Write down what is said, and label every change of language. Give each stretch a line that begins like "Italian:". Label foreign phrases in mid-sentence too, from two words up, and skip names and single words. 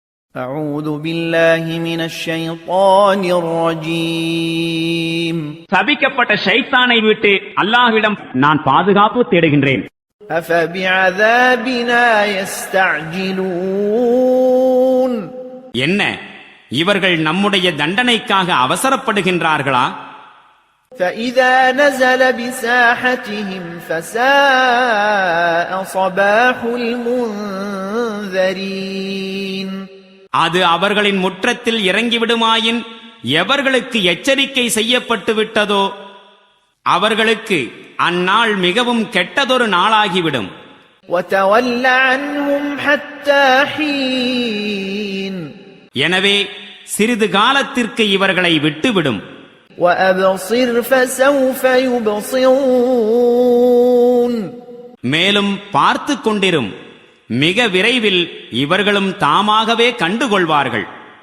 Arabic: أعوذ بالله من الشيطان الرجيم
Tamil: சபிக்கப்பட்ட ஷைத்தானை விட்டு அல்லாஹ்விடம் நான் பாதுகாப்பு தேடுகின்றேன்.
Arabic: أفبعذابنا يستعجلون
Tamil: என்ன இவர்கள் நம்முடைய தண்டனைக்காக அவசரப்படுகின்றார்களா?
Arabic: فإذا نزل بساحتهم فساء صباح المنذرين
Tamil: அது அவர்களின் முற்றத்தில் இறங்கிவிடுமாயின் எவர்களுக்கு எச்சரிக்கை செய்யப்பட்டு விட்டதோ அவர்களுக்கு அந்நாள் மிகவும் கெட்டதொரு நாளாகிவிடும்.
Arabic: وتول عنهم حتى حين
Tamil: எனவே சிறிது காலத்திற்கு இவர்களை விட்டுவிடும்.
Arabic: وأبصر فسوف يبصرون
Tamil: மேலும் பார்த்து கொண்டிரும், மிக விரைவில் இவர்களும் தாமாகவே கண்டுகொள்வார்கள்.